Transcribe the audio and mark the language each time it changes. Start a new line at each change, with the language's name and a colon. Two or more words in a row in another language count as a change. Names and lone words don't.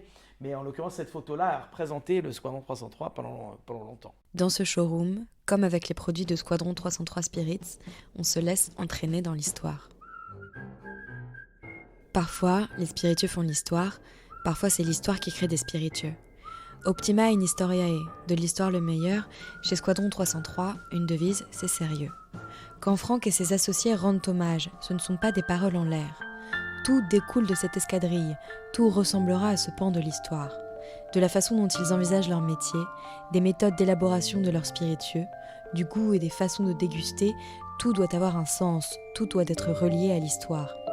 French: Mais en l'occurrence, cette photo-là a représenté le Squadron 303 pendant longtemps. Dans ce showroom, comme avec les produits de Squadron 303 Spirits, on se laisse entraîner dans l'histoire. Parfois, les spiritueux font l'histoire, parfois c'est l'histoire qui crée des spiritueux.
Latin: Optima in historiae,
French: de l'histoire le meilleur, chez Squadron 303, une devise, c'est sérieux. Quand Franck et ses associés rendent hommage, ce ne sont pas des paroles en l'air. Tout découle de cette escadrille, tout ressemblera à ce pan de l'histoire. De la façon dont ils envisagent leur métier, des méthodes d'élaboration de leurs spiritueux, du goût et des façons de déguster, tout doit avoir un sens, tout doit être relié à l'histoire.